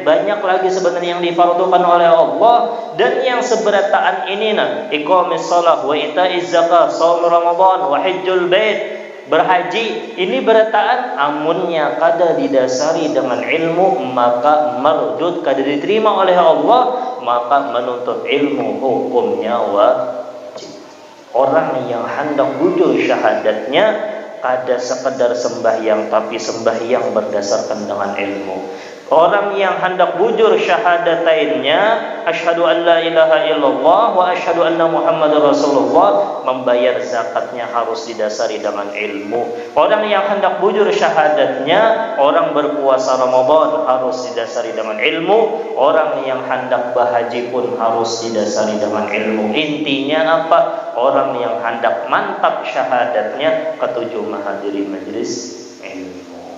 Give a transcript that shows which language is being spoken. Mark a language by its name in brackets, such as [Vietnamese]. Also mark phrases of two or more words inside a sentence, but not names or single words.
[Banjar] Banyak lagi sebenarnya yang difardukan oleh Allah, dan yang seberataan ini [Arabic] إقام الصلاة وإيتاء الزكاة صوم رمضان وحج البيت, [Banjar] berhaji, ini berataan amunnya kada didasari dengan ilmu maka mardud, kada diterima oleh Allah, maka menuntut ilmu hukumnya wajib. Orang yang hendak bujur syahadatnya kada sekedar sembahyang, tapi sembahyang berdasarkan dengan ilmu. Orang yang hendak bujur syahadatainnya, [Arabic] أشهد أن لا إله إلا الله وأشهد أن محمدا رسول الله, [Banjar] membayar zakatnya harus didasari dengan ilmu. Orang yang hendak bujur syahadatnya, orang berpuasa Ramadan harus didasari dengan ilmu. Orang yang hendak berhaji pun harus didasari dengan ilmu. Intinya apa? Orang yang hendak mantap syahadatnya ketujuh menghadiri majlis ilmu.